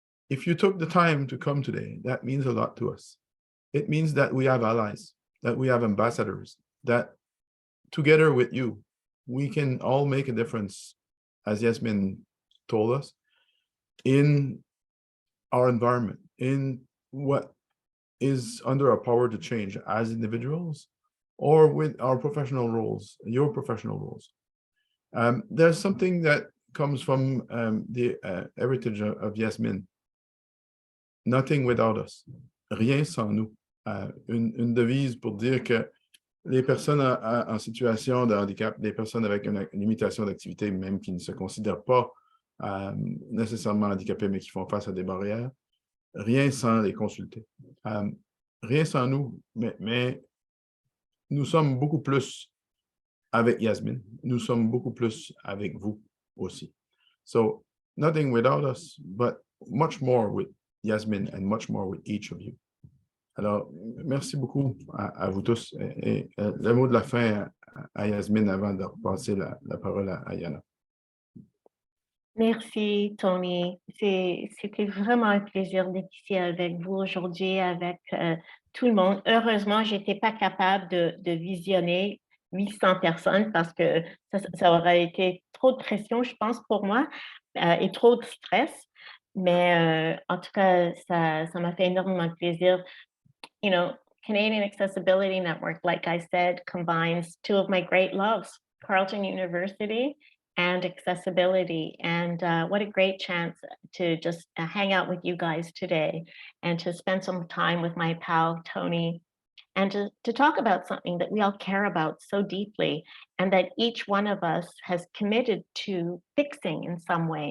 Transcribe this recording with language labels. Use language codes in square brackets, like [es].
[en] If you took the time to come today, that means a lot to us. It means that we have allies, that we have ambassadors, that together with you, we can all make a difference, as Yazmine told us, in our environment, in what is under our power to change as individuals or with our professional roles, your professional roles. There's something that comes from the heritage of Yazmine. Nothing without us. [fr] Rien sans nous. Une devise pour dire que les personnes en situation de handicap, les personnes avec une limitation d'activité, même qui ne se considèrent pas nécessairement handicapées, mais qui font face à des barrières, rien sans les consulter. Rien sans nous, mais nous sommes beaucoup plus avec Yazmine. Nous sommes beaucoup plus avec vous aussi. [en] So, nothing without us, but much more with Yazmine and much more with each of you. [fr] Alors, merci beaucoup à vous tous. Et le mot de la fin à Yazmine avant de repasser la parole à Yana. Merci, Tony. C'était vraiment un plaisir d'être ici avec vous aujourd'hui, avec tout le monde. Heureusement, je n'étais pas capable de visionner 800 personnes parce que ça aurait été trop de pression, je pense, pour moi, et trop de stress. Mais en tout cas, ça m'a fait énormément de plaisir. [en] You know, Canadian Accessibility Network, like I said, combines two of my great loves, Carleton University and accessibility. And what a great chance to just hang out with you guys today and to spend some time with my pal, Tony, and to talk about something that we all care about so deeply and that each one of us has committed to fixing in some way.